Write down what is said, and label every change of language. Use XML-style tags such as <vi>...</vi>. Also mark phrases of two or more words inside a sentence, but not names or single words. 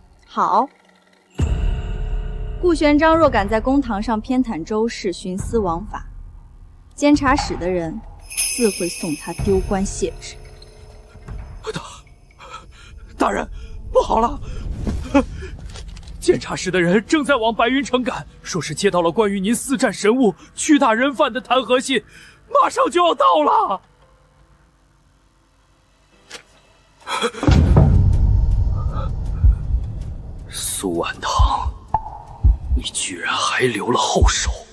<zh>好，顧玄章若敢在公堂上偏袒周氏，徇私枉法，監察使的人自會送他丟官卸職。大人，不好了！監察使的人正在往白雲城趕，說是接到了關於您私戰神物、屈打人犯的彈劾信，馬上就要到了。蘇婉堂，你居然還留了後手！</zh>